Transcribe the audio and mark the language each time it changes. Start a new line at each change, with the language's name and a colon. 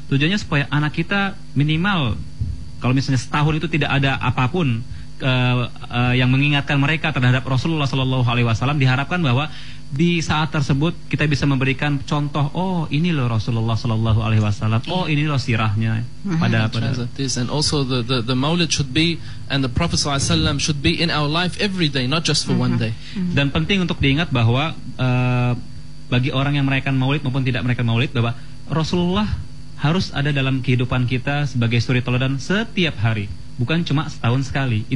Indonesian: Tujuannya supaya anak kita minimal, kalau misalnya setahun itu tidak ada apapun yang mengingatkan mereka terhadap Rasulullah SAW, diharapkan bahwa di saat tersebut kita bisa memberikan contoh, oh ini loh Rasulullah SAW, oh ini loh sirahnya pada
English: this. And also the Maulid should be, and the Prophet SAW should be in our life every day, not just for one day.
Indonesian: Dan penting untuk diingat bahwa bagi orang yang merayakan Maulid maupun tidak merayakan Maulid, bahwa Rasulullah harus ada dalam kehidupan kita sebagai suri teladan setiap hari, bukan cuma setahun sekali.